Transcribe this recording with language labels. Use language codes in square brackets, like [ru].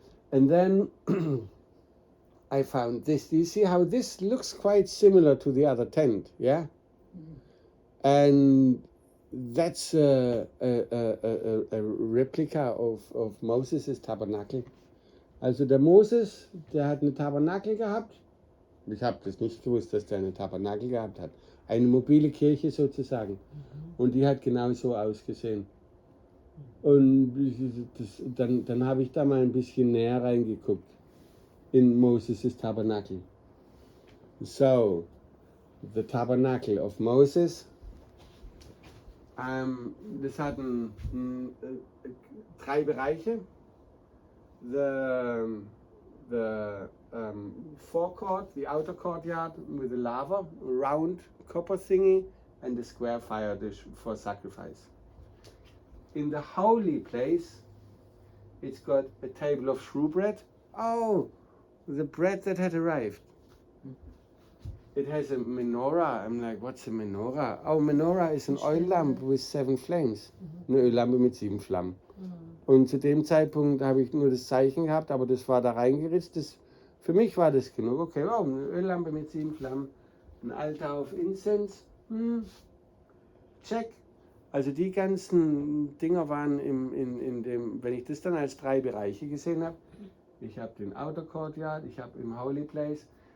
[en] And then I found this. Do you see how this looks quite similar to the other tent, yeah? And that's a replica of Moses' Tabernakel. [de] Also der Moses, der hat eine Tabernakel gehabt. Ich habe das nicht gewusst, dass der eine Tabernakel gehabt hat. Eine mobile Kirche sozusagen. Und die hat genau so ausgesehen. Und dann habe ich da mal ein bisschen näher reingeguckt in Moses' Tabernakel. [en] So, the Tabernacle of Moses. [de] Das hat 3 Bereiche. [en] The forecourt, the outer courtyard with a lava, round copper thingy, and the square fire dish for sacrifice. In the holy place, it's got a table of shewbread. Oh, the bread that had arrived. It has a menorah. I'm like, what's a menorah? Oh, menorah is an oil lamp with 7 flames. [de] Eine Öllampe mit 7 Flammen. Und zu dem Zeitpunkt habe ich nur das Zeichen gehabt, aber das war da reingeritzt. Für mich war das genug. Okay, wow, eine Öllampe mit 7 Flammen. Ein Altar auf Incense. Check. Also die ganzen Dinger waren in dem, wenn ich das dann als 3 Bereiche gesehen habe, ich habe den Outer Courtyard, ich habe im Holy Place.